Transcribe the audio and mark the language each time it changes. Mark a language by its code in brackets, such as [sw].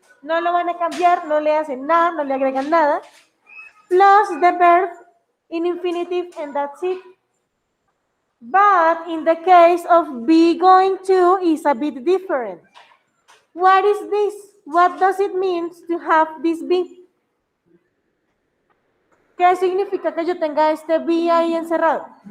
[es] No lo van a cambiar, no le hacen nada, no le agregan nada. [en] Plus the verb in infinitive, and that's it. But in the case of be going to is a bit different. What is this? What does it mean to have this be? [es] ¿Qué significa que yo tenga este be ahí encerrado?